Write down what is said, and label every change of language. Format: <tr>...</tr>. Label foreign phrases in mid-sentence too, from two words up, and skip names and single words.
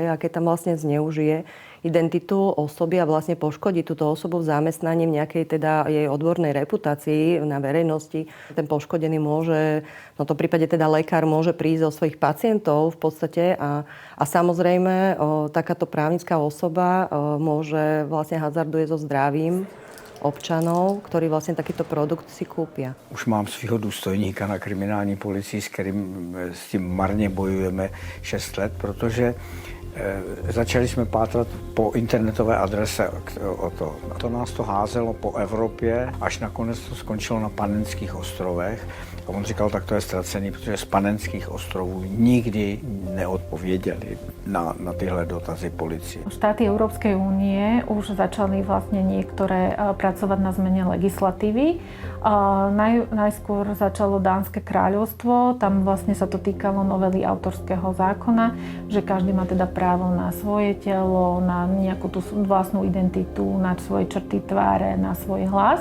<sk>A keď tam vlastne zneužije identitu osoby a vlastne poškodí túto osobu v zamestnaní v nejakej teda jej odbornej reputácii na verejnosti, ten poškodený môže, v tomto prípade teda lekár môže prísť o svojich pacientov v podstate a samozrejme takáto právnická osoba môže vlastne hazarduje so zdravím občanov, ktorí vlastne takýto produkt si kúpia.</sk> <cs>Už mám svého důstojníka na kriminální policii, s tím marně bojujeme 6 let, protože začali jsme pátrat po internetové adrese o to. To nás to házelo po Evropě, až nakonec to skončilo na Panenských ostrovech. A on říkal, tak to je ztracený, protože z Panenských ostrovů nikdy neodpověděli na tyhle dotazy policie.</cs> <sk>Štáty Európskej únie už začali vlastne niektoré pracovať na zmene legislatívy. Najskôr začalo Dánske kráľovstvo, tam vlastne sa to týkalo novely autorského zákona, že každý má teda právo na svoje telo, na nejakú tú vlastnú identitu, na svoje črty tváre, na svoj hlas.</sk>